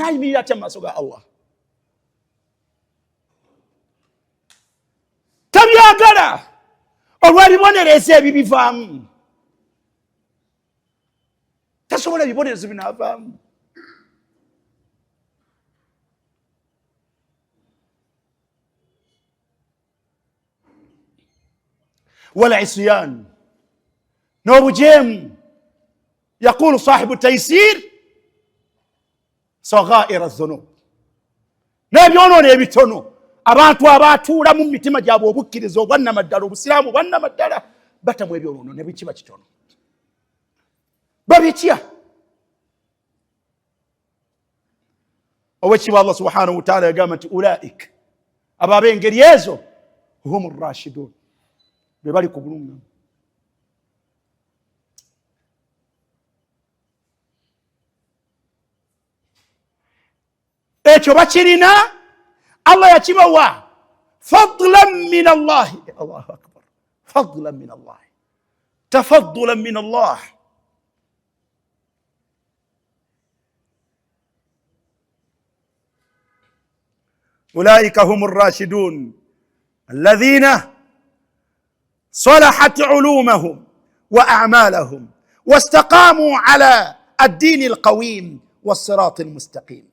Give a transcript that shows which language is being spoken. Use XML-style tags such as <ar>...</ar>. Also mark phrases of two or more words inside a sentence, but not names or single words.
<lg>Naayimirira atya mu maaso ga Allah? Tabyagala olw'ebibonerezo ebibivaamu, tasobola ebibonerezo binaavaamu. والعصيان n'obujeemu.</lg> <ar>يقول صاحب التيسير صغائر الذنوب,</ar> <lg>n'ebyonoono ebitono abantu abatuula mu mitima gyabwe obukkiriza obwannamaddala, obusiraamu obwannamaddala, batamu ebyonoono ne bikiba kitono. Babitya owekitiibwa Allah</lg> <ar>سبحانه وتعالى</ar> <lg>yagamba nti ulaika, abo ab'engeri ezo,</lg> <ar>هم راشدون,</ar> <lg>be bali ku bulungamu. Ekyo bakirina, Allah yakibawa</lg> <ar>فضلا من الله. الله أكبر فضلا من الله تفضلا من الله. أولئك هم الراشدون الذين صلحت علومهم وأعمالهم واستقاموا على الدين القويم والصراط المستقيم.</ar>